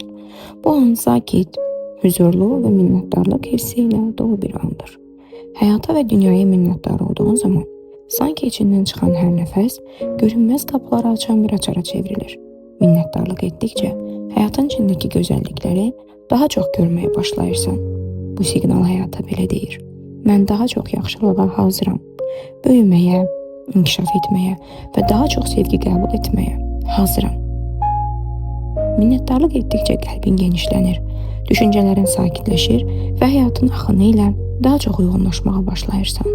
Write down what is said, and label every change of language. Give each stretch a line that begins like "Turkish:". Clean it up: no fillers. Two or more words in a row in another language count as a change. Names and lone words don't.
Turkish: Bu an sakit, huzurlu ve minnettarlık hissiyle dolu bir andır. Hayata ve dünyaya minnettar olduğun zaman sanki içinden çıkan her nefes görünmez kapıları açan bir açara çevrilir. Minnettarlık ettikçe hayatın içindeki güzellikleri daha çok görmeye başlayırsan.
Azerbaijani: Bu siqnal həyata belə deyir: mən daha çox yaxşılığa hazıram. Böyüməyə, inkişaf etməyə və daha çox sevgi qəbul etməyə hazıram. Minnətdarlıq etdikcə qəlbin genişlənir, düşüncələrin sakitləşir və həyatın axını ilə daha çox uyğunlaşmağa başlayırsan.